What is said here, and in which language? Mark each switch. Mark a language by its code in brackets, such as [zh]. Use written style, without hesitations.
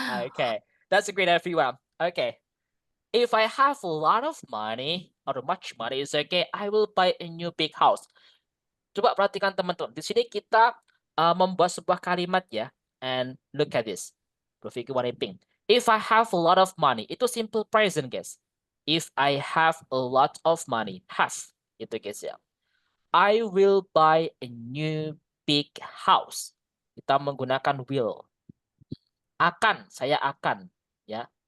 [en] Okay, that's great, everyone. Okay, if I have a lot of money or much money, it's okay. I will buy a new big house. [id] Coba perhatikan teman-teman. Di sini kita membuat sebuah kalimat ya. [en] And look at this. [id] Berpikir warna pink. [en] If I have a lot of money, itu simple present guys. If I have a lot of money, have [id] itu guys ya. [en] I will buy a new big house. [id] Kita menggunakan will. Akan, saya akan ya.